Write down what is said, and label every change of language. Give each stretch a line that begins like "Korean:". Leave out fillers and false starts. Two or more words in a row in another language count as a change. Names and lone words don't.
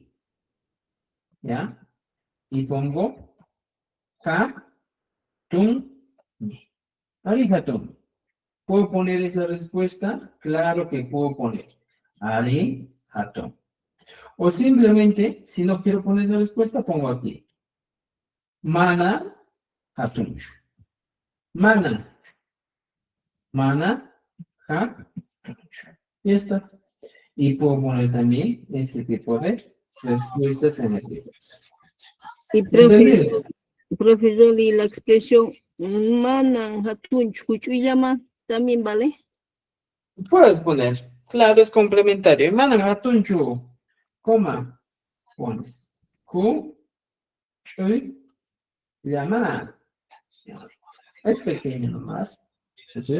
Spanish: ¿Ya? Y pongo Hatun.
Quechua: Ali Hatun.
Spanish: ¿Puedo poner esa respuesta? Claro que puedo poner.
Quechua: Ali Hatun.
Spanish: O simplemente, si no quiero poner esa respuesta, pongo aquí.
Quechua: Mana Hatunchu. Mana. Mana Hatunchu.
Spanish: Ya está. Y puedo poner también este tipo de respuestas en este caso. Y ¿Entendido? profesor, y la expresión
Quechua: manan hatun llama
Spanish: también vale. Puedes poner. Claro, es complementario.
Quechua: Mana Hatunchu.
Spanish: Coma. Pones.
Quechua: Chu. Chuy.
Spanish: Llama. Es pequeño nomás. ¿Sí?